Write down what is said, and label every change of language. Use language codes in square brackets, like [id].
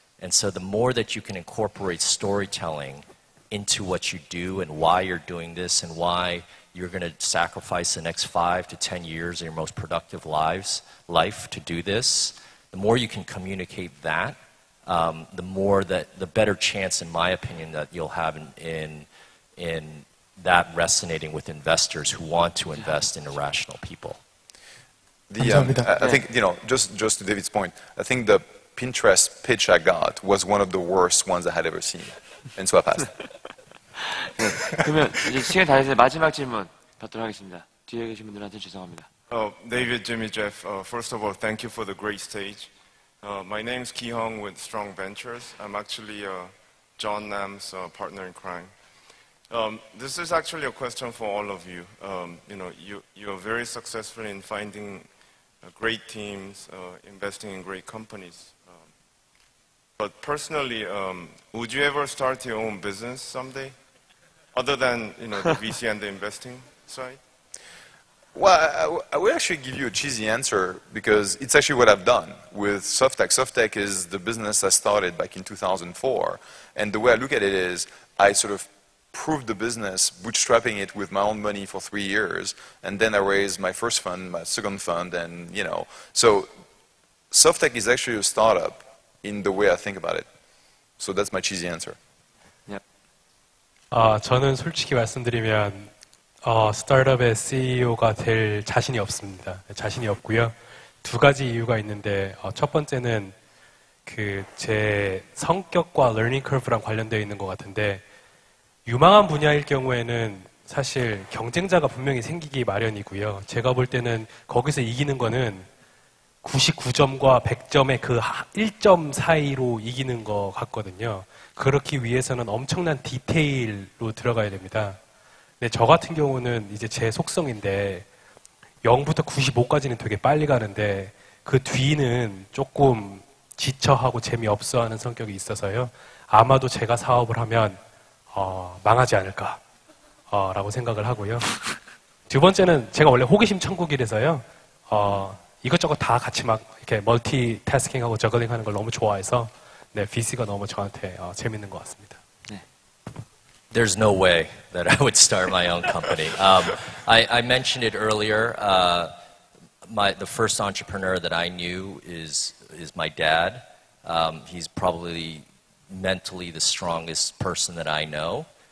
[en] And so the more that you can incorporate storytelling into what you do and why you're doing this and why you're going to sacrifice the next 5 to 10 years of your most productive life to do this, the more you can communicate that, the better chance, in my opinion, that you'll have in that resonating with investors who want to invest in irrational people. I think, you know, just to David's point, I think the Pinterest pitch I got was one of the worst ones I had ever seen. And so I passed. [ko] 그러면 이제 시간 다 돼서 마지막 질문 받도록 하겠습니다. 뒤에 계신 분들한테 죄송합니다. [en] David, Jimmy, Jeff, first of all, thank you for the great stage. My name is Ki-hung with StrongVentures. I'm actually John Nam's partner in crime. This is actually a question for all of you. You know, you are very successful in finding great teams, investing in great companies. But personally, would you ever start your own business someday, other than, you know, the VC and the investing side? Well, I will actually give you a cheesy answer because it's actually what I've done with SoftTech. SoftTech is the business I started back in 2004, and the way I look at it is I sort of proved the business, bootstrapping it with my own money for 3 years, and then I raised my first fund, my second fund, and, you know, so SoftTech is actually a startup in the way I think about it. So that's my cheesy answer. Yep. [ko] 저는 솔직히 말씀드리면 스타트업의 CEO가 될 자신이 없습니다. 자신이 없고요. 두 가지 이유가 있는데 첫 번째는 제 성격과 러닝 커브랑 관련되어 있는 것 같은데 유망한 분야일 경우에는 사실 경쟁자가 분명히 생기기 마련이고요. 제가 볼 때는 거기서 이기는 거는 99점과 100점의 그 1점 사이로 이기는 것 같거든요. 그렇기 위해서는 엄청난 디테일로 들어가야 됩니다. 근데 저 같은 경우는 이제 제 속성인데 0부터 95까지는 되게 빨리 가는데 그 뒤는 조금 지쳐하고 재미없어 하는 성격이 있어서요. 아마도 제가 사업을 하면 망하지 않을까 라고 생각을 하고요. 두 번째는 제가 원래 호기심 천국이라서요. 이것저것 다 같이 막 이렇게 멀티태스킹하고 저글링하는 걸 너무 좋아해서 네, VC가 너무 저한테 재밌는 것 같습니다. [en] There's no way that I would start my own company. I mentioned it earlier. The first entrepreneur that I knew is my dad. He's probably mentally the strongest person that I know.